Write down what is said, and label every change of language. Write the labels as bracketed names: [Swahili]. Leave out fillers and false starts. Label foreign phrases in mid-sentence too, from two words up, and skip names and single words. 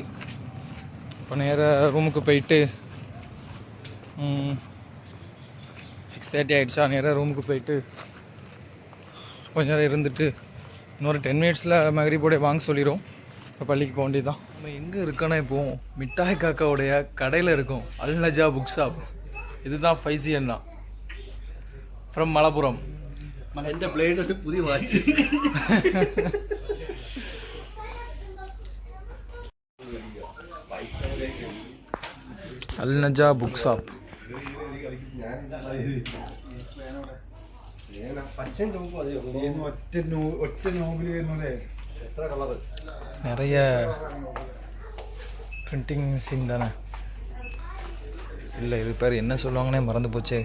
[Tamil] இப்போ நேராக ரூமுக்கு போயிட்டு 6:30 ஆகிடுச்சா, நேராக ரூமுக்கு போயிட்டு கொஞ்ச நேரம் இருந்துட்டு இன்னொரு 10 மினிட்ஸில் மகரிபோடைய வாங்க சொல்லிடும். இப்போ பள்ளிக்கு போக வேண்டியதுதான். நம்ம எங்கே இருக்கோன்னா இப்போது மிட்டாய் காக்காவுடைய கடையில் இருக்கும். அல் நஜா புக் ஷாப். இதுதான் ஃபைசி அண்ணா ஃப்ரம் மலப்புரம். [Malayalam] എൻ്റെ ബ്ലേഡ് ഒരു പുതിയ വാച്ച്. അൽ നജ ബുക്ക് ഷാപ്പ്. [Tamil] நிறைய [English] printing machine [Tamil] தானே. இல்லை இது பேர் என்ன சொல்லுவாங்கன்னே மறந்து போச்சே.